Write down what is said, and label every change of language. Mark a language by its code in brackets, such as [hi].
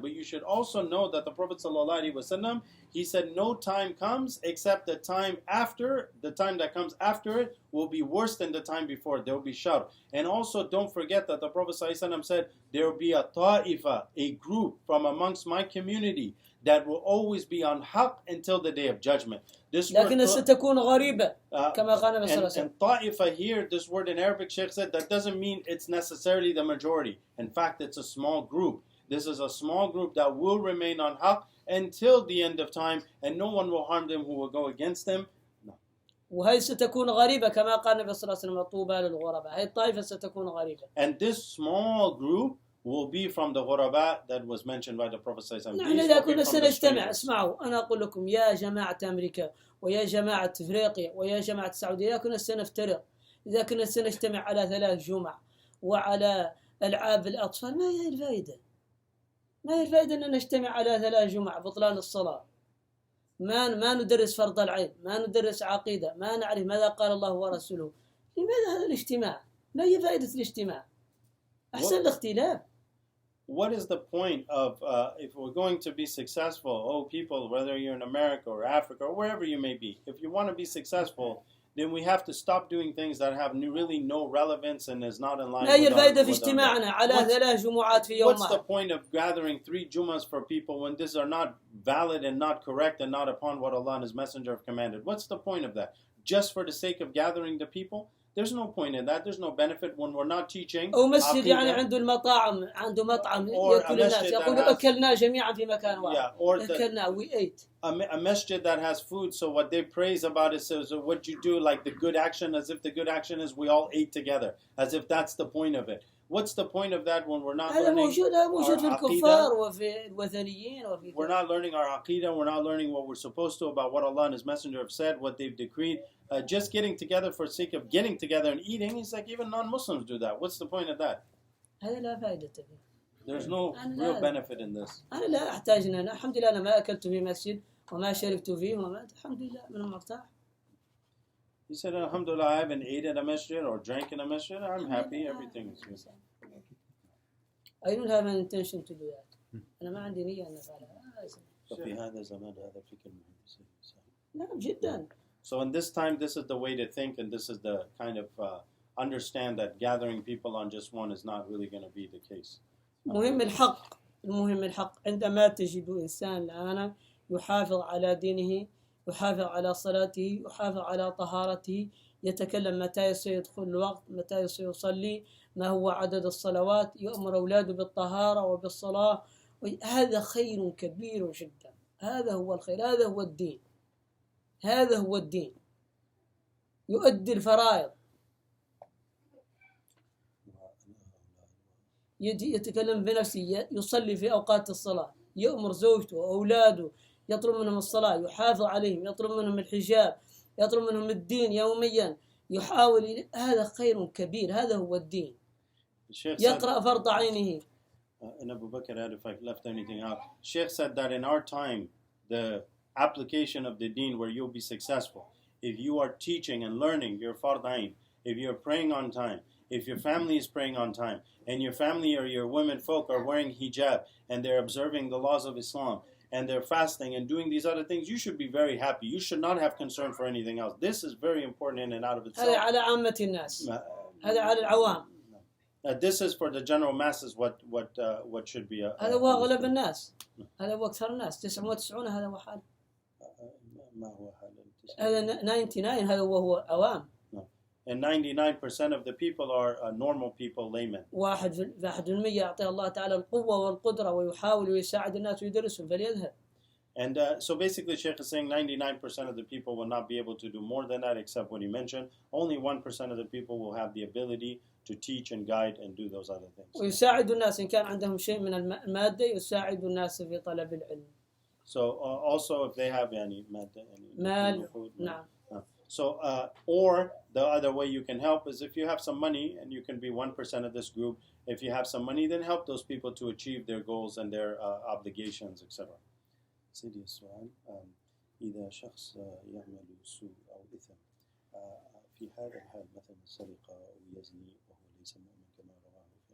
[en] But you should also know that the Prophet ﷺ, he said, no time comes except the time that comes after it will be worse than the time before. There will be shar. And also don't forget that the Prophet ﷺ said, there will be a ta'ifa, a group from amongst my community that will always be on haqq until the day of judgment. This [ar] لكن ستكون غريبة كما قال النبي صلى الله عليه وسلم. [en] And ta'ifa here, this word in Arabic, Shaykh said, that doesn't mean it's necessarily the majority. In fact, it's a small group. This is a small group that will remain on haqq until the end of time, and no one will harm them who will go against them. No. [ar] وهي ستكون غريبة كما قال النبي صلى الله عليه وسلم طوبى للغرباء. هي الطائفة ستكون غريبة. [en] And this small group will be from the ghuraba that was mentioned by the Prophet ﷺ. [ar] نحن إذا كنا سنجتمع، اسمعوا أنا أقول لكم يا جماعة أمريكا ويا جماعة أفريقيا ويا جماعة السعودية، إذا كنا سنفترق، إذا كنا سنجتمع على 3 جمع وعلى ألعاب الأطفال، ما هي الفائدة؟ ما هي الفائدة أن نجتمع على 3 جمع بطلان الصلاة؟ ما ندرس فرض العين، ما ندرس عقيدة، ما نعرف ماذا قال الله ورسوله. لماذا هذا الاجتماع؟ ما هي فائدة الاجتماع؟ أحسن الاختلاف. [en] What is the point of, if we're going to be successful, people, whether you're in America or Africa or wherever you may be, if you want to be successful, then we have to stop doing things that have really no relevance and is not in line [ar] ما هي الفائدة في اجتماعنا على 3 جمعات في يوم [en] What's the point of gathering 3 Jumas for people when these are not valid and not correct and not upon what Allah and His Messenger have commanded? What's the point of that? Just for the sake of gathering the people? There's no point in that. There's no benefit when we're not teaching. [ar] أو مسجد يعني عنده المطاعم، عنده مطعم يأكل الناس، يقول أكلنا جميعا في مكان واحد. [en] أكلنا, we ate. A masjid that has food, so what they praise about it is what you do, like the good action, as if the good action is we all ate together, as if that's the point of it. What's the point of that when we're not learning [ar] موجود في الكفار وفي الوثنيين وفي [en] we're not learning our aqidah, we're not learning what we're supposed to about what Allah and His Messenger have said, what they've decreed. Just getting together for the sake of getting together and eating, it's like even non-Muslims do that. What's the point of that? [ar] هذا لا فائدة فيه. [en] There's no real benefit in this. [ar] أنا لا أحتاج أن أنا الحمد لله أنا ما أكلت في مسجد وما شربت فيه وما الحمد لله من مرتاح. [en] He said, Alhamdulillah, I haven't ate at a masjid or drank in a masjid. I'm happy, everything is good. I don't have an intention to do that. [ar] أنا ما عندي نية أن أفعلها. ففي هذا الزمان هذا فكر مهم. نعم جدا. [en] So in this time, this is the way to think, and this is the kind of understand that gathering people on just one is not really going to be the case. [ar] المهم الحق عندما تجد إنسان الآن يحافظ على دينه، يحافظ على صلاته، يحافظ على طهارته، يتكلم متى سيدخل الوقت، متى سيصلي، ما هو عدد الصلوات، يؤمر أولاده بالطهارة وبالصلاة، هذا خير كبير جدا. هذا هو الخير، هذا هو الدين، هذا هو الدين. يؤدي الفرائض، يتكلم بنفسه، يصلي في أوقات الصلاة، يؤمر زوجته وأولاده، يطلب منهم الصلاة، يحافظ عليهم، يطلب منهم الحجاب، يطلب منهم الدين يوميا، يحاول. هذا خير كبير، هذا هو الدين. يقرأ فرض عينه. [en] And Abu Bakr, if I left anything out, Shaykh said that in our time, the application of the deen where you'll be successful, if you are teaching and learning your fard ayn, if you're praying on time, if your family is praying on time, and your family or your women folk are wearing hijab, and they're observing the laws of Islam, and they're fasting and doing these other things, you should be very happy. You should not have concern for anything else. This is very important in and out of itself. [ar] هذا على عامة الناس. هذا على العوام. [en] This is for the general masses. What should be. [ar] هذا هو أغلب الناس. هذا هو أكثر الناس. 99 هذا هو حال. ما هو حال؟ هذا 99 هذا هو عوام. [en] And 99% of the people are normal people, laymen. [ar] 1% يعطي الله تعالى القوة والقدرة ويحاول ويساعد الناس ويدرسهم فليذهب. [en] And so basically, Shaykh is saying 99% of the people will not be able to do more than that, except what he mentioned. Only 1% of the people will have the ability to teach and guide and do those other things. [ar] ويساعد الناس إن كان عندهم شيء من المادة، يساعد الناس في طلب العلم. [en] So also if they have any [ar] مال، نعم. [en] So, or the other way you can help is if you have some money and you can be 1% of this group. If you have some money, then help those people to achieve their goals and their obligations, etc. [ar] سيدي السؤال إذا شخص يعمل سوء أو إثم في هذا الحال مثلا السرقة أو يزني وهو ليس مؤمن كما رواه في